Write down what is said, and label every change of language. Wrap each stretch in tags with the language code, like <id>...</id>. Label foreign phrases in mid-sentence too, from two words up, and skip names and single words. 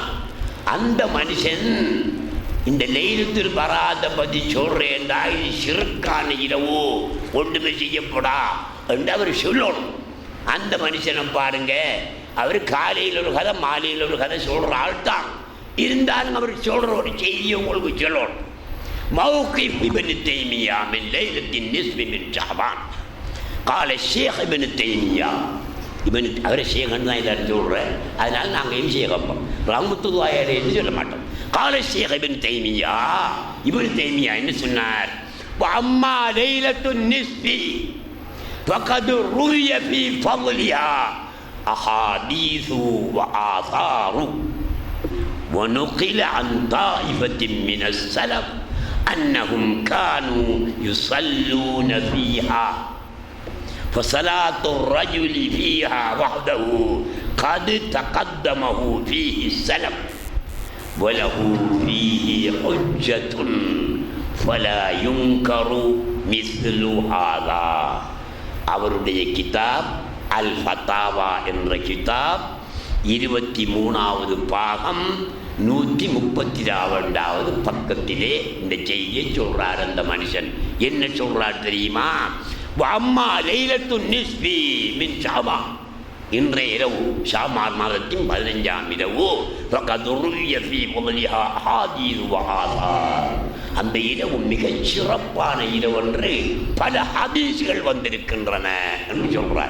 <ta>அந்த மனுஷன் இந்த லைலத்துல் பராத்தை பற்றி சொல்கிறேன்டா, இது ஷிர்கான இரவு, ஒன்றுமே செய்யப்படா என்று அவர் சொல்லணும். அந்த மனுஷனை பாருங்க, அவர் காலையில் ஒரு கதை மாலையில் ஒரு கதை சொல்கிற ஆள் தான். இருந்தாலும் அவர் சொல்கிற ஒரு செய்தியை உங்களுக்கு சொல்லணும்.</ta> <ar>موقف ابن تيمية من ليلة النصف من شعبان. قال الشيخ ابن تيمية</ar> <ta>அவர் ஷேகன் தான் எல்லாரும் சொல்கிறேன். அதனால் நாங்கள் என்ன ஷேகப்போம்,</ta> <ar>رحمة الله عليه</ar> <ta>சொல்ல மாட்டோம்.</ta> <ar>قال الشيخ ابن تيمية,</ar> <ta>இப்னு தைமியா என்ன சொன்னார்?</ta> <ar>وأما ليلة النصف فقد روي في فضلها أحاديث وآثار ونقل عن طائفة من السلف أنهم كانوا يصلون فيها فصلاة الرجل فيها وحده قد تقدمه فيه السلف وله فيه حجة فلا ينكر مثل هذا.</ar> <ta>அவருடைய கிதாப் அல் ஃபதாவா என்ற கிதாப் 23வது பாகம் 132வது பக்கத்திலே இந்த செய்தியை சொல்றார். அந்த மனுஷன் என்ன சொல்றார் தெரியுமா?</ta> <ar>أما ليلة النصف من شعبان,</ar> <ta>இன்றைய இரவு ஷாபான் மாதத்தின் 15ஆம் இரவு, அந்த இரவு மிகச் சிறப்பான இரவு என்று பல ஹதீஸ்கள் வந்திருக்கின்றன என்று சொல்றார்.</ta>